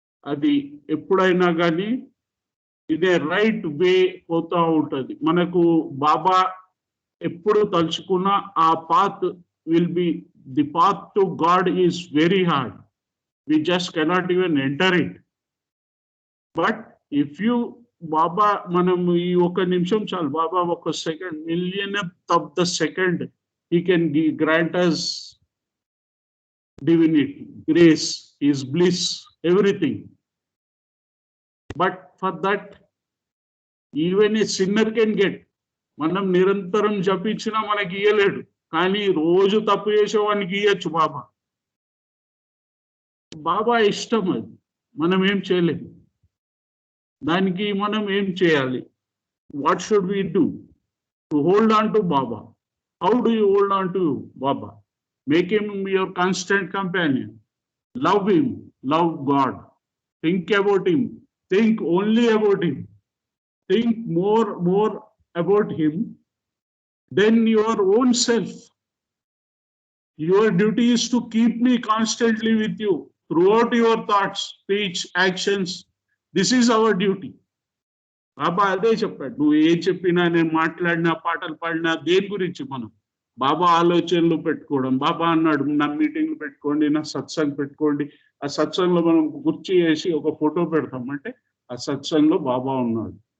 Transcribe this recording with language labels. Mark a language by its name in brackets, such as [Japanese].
[Telugu] అది ఎప్పుడైనా కానీ ఇదే రైట్ వే పోతా ఉంటుంది. మనకు బాబా ఎప్పుడు తలుచుకున్నా ఆ path [English] will be, the path to God is very hard. We just cannot even enter it. But if you, Baba, [Telugu] manam ee oka nimisham chalu, [English] Baba oka second, millionth of the second, he can grant us divinity, grace, his bliss, everything. But for that, even a sinner can get. [Telugu] మనం నిరంతరం జపించినా మనకి ఇయ్యలేడు, కానీ రోజు తప్పు చేసేవానికి ఇయ్యచ్చు బాబా. బాబా ఇష్టం, అది మనం ఏం చేయలేము. దానికి మనం ఏం చేయాలి? [English] What should we do to hold on to Baba? How do you hold on to Baba? Make him your constant companion. Love him, love God. Think about him, think only about him. Think more about him than your own self. Your duty is to keep me constantly with you throughout your thoughts, speech, actions. This is our duty. [Telugu] బాబా అదే చెప్పాడు. నువ్వు ఏం చెప్పినా, నేను మాట్లాడినా, పాటలు పాడినా, దేని గురించి మనం బాబా ఆలోచనలు పెట్టుకోవడం. బాబా అన్నాడు, నా మీటింగ్లు పెట్టుకోండి, నా సత్సంగ్ పెట్టుకోండి. ఆ సత్సంగ్లో మనం కుర్చీ వేసి ఒక ఫోటో పెడతాం అంటే ఆ సత్సంగ్లో బాబా ఉన్నాడు.